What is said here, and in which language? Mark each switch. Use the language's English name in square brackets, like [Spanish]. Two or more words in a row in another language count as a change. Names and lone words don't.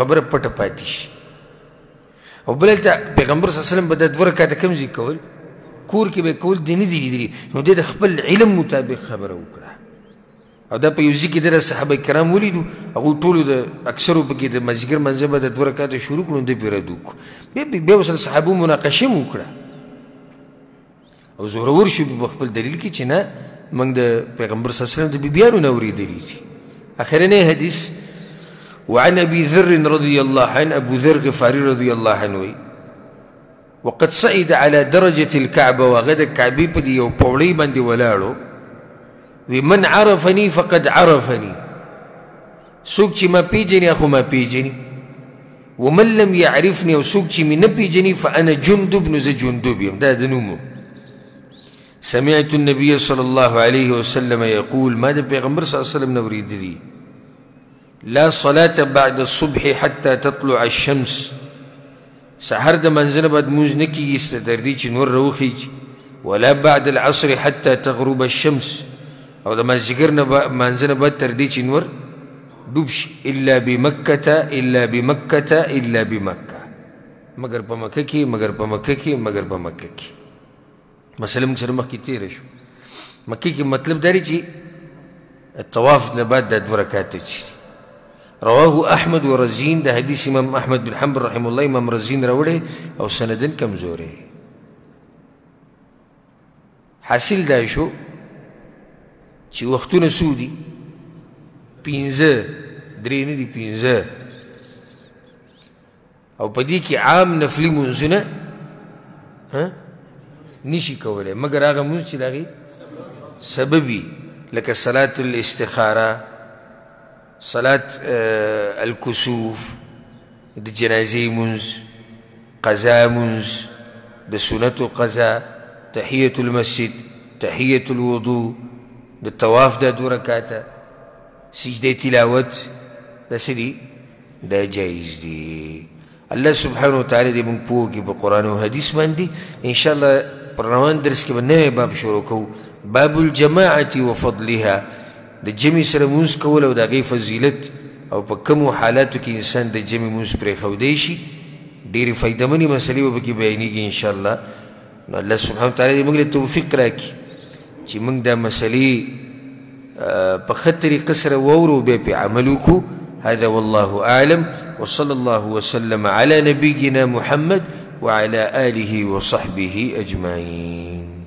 [Pashto] خبره پټه پاتې شي او بل هلته پیغمبر [Arabic] صلی الله علیه وسلم [Pashto] به دا 2 رکعته کوم ځای کول کور کې به کول دی نه دي لیدلي نو دی د خپل علم مطابق خبره وکړه او دا په یو ځای کې د صحابه کرام ولیدو هغوی ټولو د اکثرو پکې د مازدیګر منځه به د 2 رکعته شروع کړو دی پرې رد وکړو بیا ورسره صحابو مناقشه هم وکړه او زورور شو په خپل دلیل کې چې نه موږ د پیغمبر [Arabic] صلی الله علیه وسلم [Pashto] د بیبیانو نه اورېدلي دي اخرنی حدیث [Arabic] وعن ابي ذر رضي الله عنه [Pashto] ابو ذر غفاري [Arabic] رضي الله عنه وقد صعد على درجة الكعبة وغدا كعبي [Pashto] بدي يو پوڑی باندې ولاړو وی [Arabic] من عرفني فقد عرفني [Pashto] څوک چې ما پیژني خو ما پیژني [Arabic] ومن لم يعرفني [Pashto] او څوک چې مې نه پیژني [Arabic] فأنا جندب [Pashto] نو زه جندب یم دا د نوم [Arabic] سمعت النبي صلى الله عليه وسلم يقول [Pashto] ما د پیغمبر [Arabic] صلی الله علیه وسلم [Pashto] نوریدلی [Arabic] لا صلاة بعد الصبح حتى تطلع الشمس [Pashto] سحر د منځنه بعد مونځ نه کیږي تر دې چې نور راوخیږي [Arabic] ولا بعد العصر حتى تغرب الشمس [Pashto] او د مازدیګر نه منځنه بعد تر دې چې نور ډوب شي الا بمکة مگر په مکه کې مثلا موږ سره مخکې تېره شو مکې کې مطلب دا دی چې الطواف نه بعد دا 2 رکعاته چې [Arabic] رواه احمد ورزين [Pashto] ده حديث امام احمد بن حنبل [Arabic] رحمه الله [Pashto] امام رزين راوړی او سندن کمزوري حاصل دا شو چې وختونه سودي 15 درې نه دي 15 او په دې کې عام نفلي منځونه نشي کولای مګر هغه مونځ چې د هغې سببي لکه [Arabic] صلاة الاستخاره صلاة الكسوف [Pashto] د جنازې مونځ قضا مونځ د سنتو قضا [Arabic] تحیة المسجد تحیة الوضوء [Pashto] د طواف دا 2 رکعاته سجده تلاوت دا څه دي دا جایز دي الله سبحانه وتعالی دې موږ پوه کړي په قرآن او حدیث باندې انشاءالله پر روان درس کې به نوی باب شروع کوو [Arabic] باب الجماعة وفضلها [Pashto] د جمع سره مونځ کول او د هغې فضیلت او په کومو حالاتو کې انسان د جمع مونځ پرېښودی شي ډېرې فایدهمنې مسلې به پکې بیانېږي انشاءالله نو الله سبحانه وتعالی دې موږ له توفیق راکړي چې موږ دا مسلې په ښه طریقه سره واورو بیا پې عمل وکړو [Arabic] هذا والله أعلم وصلى الله وسلم على نبينا محمد وعلى آله وصحبه أجمعين